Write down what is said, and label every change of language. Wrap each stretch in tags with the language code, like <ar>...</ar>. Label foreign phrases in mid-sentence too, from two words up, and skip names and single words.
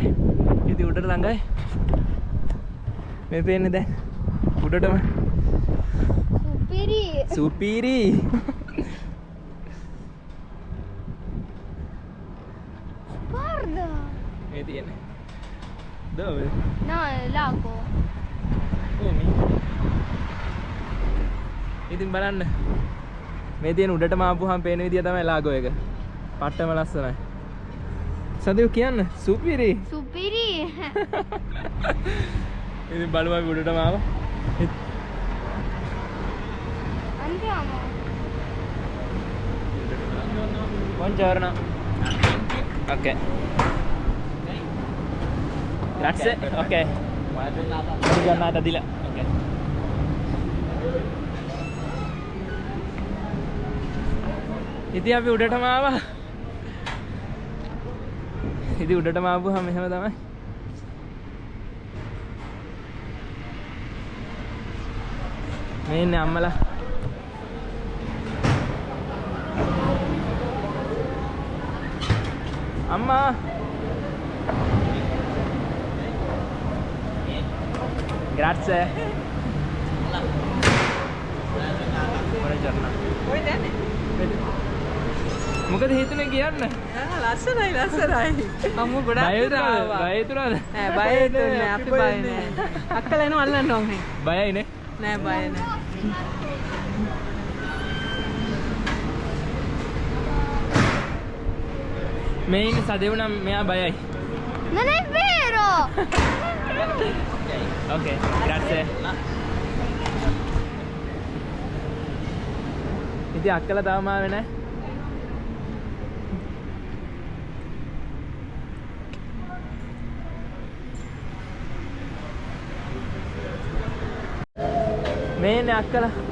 <si>ඉතින් උඩට ළඟයි. මේ පේන්නේ දැන් උඩටම. Superi. සුපිරි.</si> <it>Guarda.</it> <si>මේ තියෙන්නේ.</si> <it>Dove? No, è il lago.</it> <si>ඉතින් බලන්න. මේ තියෙන උඩටම ආපුවාම පේන විදිය තමයි ලාගෝ එක. පට්ටම ලස්සනයි. සදේව කියන්න සුපිරි. Superi. ඉතින් බලමු අපි උඩටම ආවා.</si> <it>Andiamo. Buongiorno. Ok. Grazie. Ok. Buona giornata di là.</it> <si>Ok. ඉතින් අපි උඩටම ආවා. ඉතින් උඩටම ආවම මෙහෙම තමයි. මේ ඉන්නේ අම්මලා. අම්මා.</si> <it>Grazie. Buongiorno. Voi bene?</it> <si>මොකද හිතුනේ කියන්න? ලස්සනයි ලස්සනයි. අම්මු ගොඩක් බය වුණාද? බය හිතුණාද? නෑ බය හිතුන්නේ නෑ අපි බය නෑ. අක්කලා එනවා අල්ලන්න ඕනේ. බයයි නේ? නෑ බය නෑ. මේ ඉන්නේ සදේව නම් මෙයා බයයි.</si> <it>Non è vero! Okay, grazie.</it> <si>ඉතින් අක්කලා තාම ආවේ නැහැ. මේ ඉන්නේ අක්කලා.</si>